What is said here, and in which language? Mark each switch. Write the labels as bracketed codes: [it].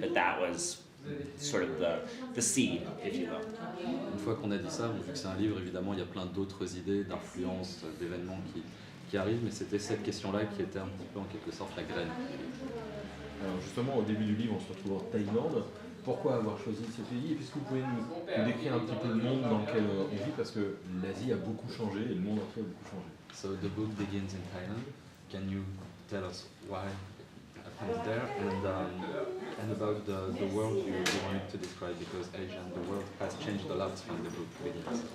[en] But that was sort of the seed, if you will. [fr] Une fois qu'on a dit ça, vu que c'est un livre, évidemment, il y a plein d'autres idées, d'influences, d'événements qui arrivent, mais c'était cette question-là qui était un peu en quelque sorte la graine. Alors justement, au début du livre, on se retrouve en Thaïlande. Pourquoi avoir choisi ce pays? Et puisque vous pouvez nous décrire un petit peu le monde dans lequel on vit, parce que l'Asie a beaucoup changé et le monde entier a beaucoup changé. [en] So the book begins in Thailand. Can you tell us why it happens there and about the world you wanted to describe, because Asia and the world has changed a lot when the book begins.